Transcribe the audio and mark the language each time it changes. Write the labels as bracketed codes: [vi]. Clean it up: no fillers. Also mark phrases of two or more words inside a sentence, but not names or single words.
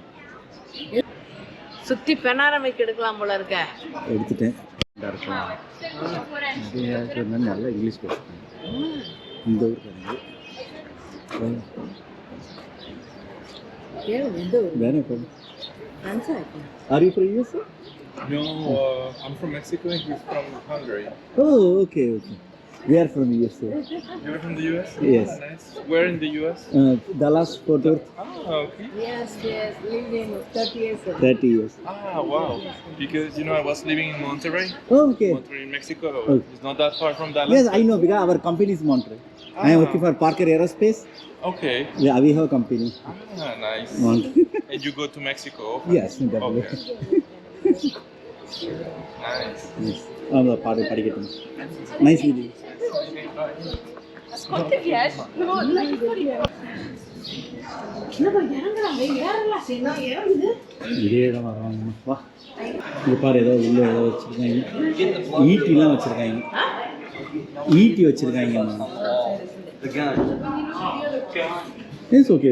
[ta] சுற்றி பெனாரமைக்கு எடுக்கலாம் போல இருக்க. எடுத்துட்டேன். நல்லா இங்கிலீஷ் பேசுகிறேன். இந்த ஊருக்கு வேற போகணும். [en] Are you from USA? No, I'm from Mexico and he's from Hungary. Oh, okay. We are from USA. You're from the US? Yes. Oh, nice. Where in the US? Dallas, Fort Worth. Oh, okay. Yes, living 30 years. 30 years. Ah, wow. Because, you know, I was living in Monterrey. Oh, okay. Monterrey, Mexico. Oh. It's not that far from Dallas. Yes, I know because our company is Montreal. I am working for Parker Aerospace. Okay. Yeah, we have a company. Ah, nice. And you go to Mexico? Yes, definitely. Okay. Nice. Yes. படிக்கட்டும். Nice meeting you. [it] Quante viaggi? No, [ta] இதே தான் வராங்க. வா இங்கே பாரு, ஏதோ உள்ள ஏதோ வச்சுருக்காங்க. ஈட்டிலாம் வச்சுருக்காங்க. ஈட்டி வச்சுருக்காங்க. [en] It's okay.